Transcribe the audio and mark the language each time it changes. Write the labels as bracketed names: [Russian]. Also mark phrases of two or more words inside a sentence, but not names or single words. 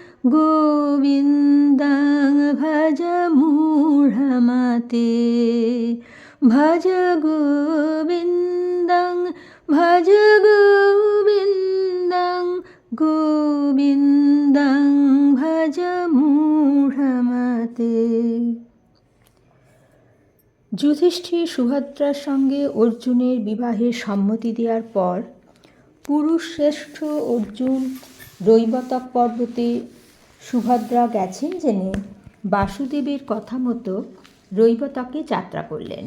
[Sanskrit] गोविन्दं भज मूढमते भज गोविन्दं भज गोविन्दं गोविन्दं भज मूঢ়মতে। [Bangla] যুধিষ্ঠির সুভদ্রার সঙ্গে অর্জুনের বিবাহে সম্মতি দেওয়ার পর পুরুষশ্রেষ্ঠ অর্জুন রৈবতক পর্বতে সুভদ্রা গেছেন জেনে বাসুদেবের কথা মতো রৈবতকে যাত্রা করলেন।